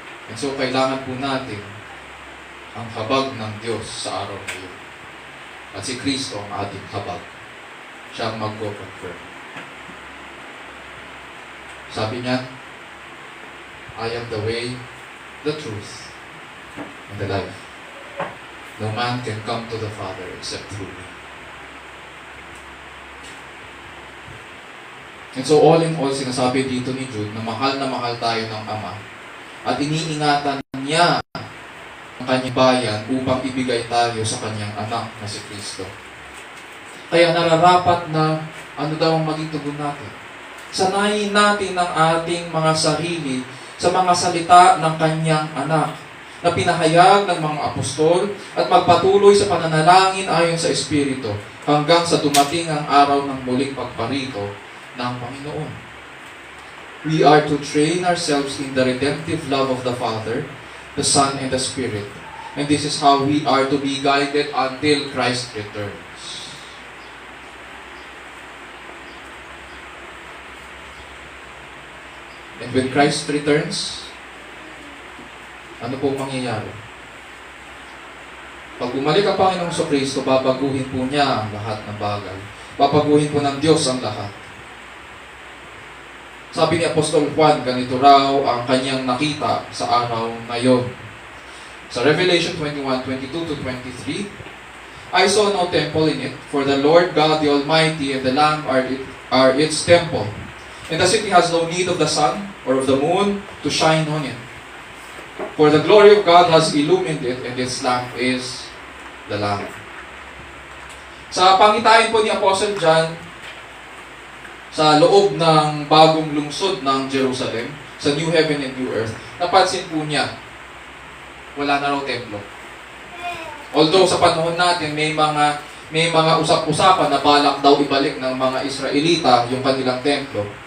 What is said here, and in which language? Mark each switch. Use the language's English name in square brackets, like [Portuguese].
[English] And so, [Filipino] kailangan po natin ang habag ng Diyos sa araw na yun. At si Kristo ang ating habag. Siya ang mag-confirm. Sabi niya, [English] I am the way, the truth, and the life. No man can come to the Father except through me. And so all in all, [Filipino] sinasabi dito ni Jude na mahal tayo ng Ama at iniingatan niya ang kanyang bayan upang ibigay tayo sa kanyang anak na si Kristo. Kaya nararapat na ano daw ang maging tugon natin. Sanayin natin ang ating mga sarili sa mga salita ng kanyang anak na pinahayag ng mga apostol at magpatuloy sa pananalangin ayon sa Espiritu hanggang sa dumating ang araw ng muling pagparito ng Panginoon. [English] We are to train ourselves in the redemptive love of the Father, the Son, and the Spirit. And this is how we are to be guided until Christ returns. And when Christ returns, [Filipino] ano po mangyayari? Pag bumalik ang Panginoong Kristo, babaguhin po niya ang lahat ng bagay. Babaguhin po ng Diyos ang lahat. Sabi ni Apostol Juan, ganito raw ang kanyang nakita sa araw na yon. [English] Sa Revelation 21:22-23, I saw no temple in it, for the Lord God the Almighty and the Lamb are its temple. And the city has no need of the sun or of the moon to shine on it. For the glory of God has illumined it, and its lamp is the Lamb. [Filipino] Sa pangitain po ni Apostle John, sa loob ng bagong lungsod ng Jerusalem, sa New Heaven and New Earth, napansin po niya, wala na raw templo. Although sa panahon natin, may mga usap-usapan na balak daw ibalik ng mga Israelita yung kanilang templo.